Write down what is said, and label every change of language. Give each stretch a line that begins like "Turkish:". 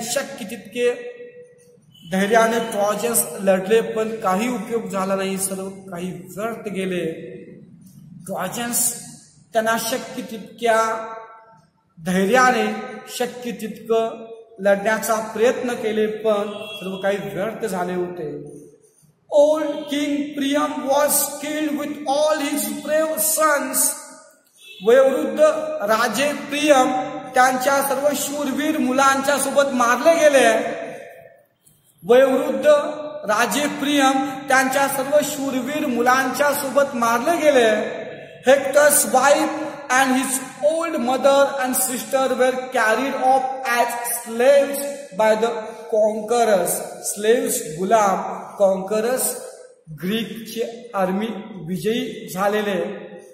Marathi: शक्य तितके धैर्याने ट्रॉजन्स लढले, पण काही उपयोग झाला नाही, सर्व काही व्यर्थ गेले. ट्रॉजन्स त्यांना शक्य तितक्या धैर्याने शक्य तितकं लढण्याचा प्रयत्न केले, पण सर्व काही व्यर्थ झाले होते.
English: Old King Priam was killed with all his brave sons.
Marathi: वयोवृद्ध राजे प्रियम त्यांच्या सर्व शूरवीर मुलांच्या सोबत मारले गेले. वयोवृद्ध राजे प्रियम त्यांच्या सर्व शूरवीर मुलांच्या सोबत मारले गेले.
English: Hector's wife and his old mother and sister were carried off as slaves by the conquerors.
Marathi: Slaves Ghulam, conquerors ग्रीकची army विजयी झालेले.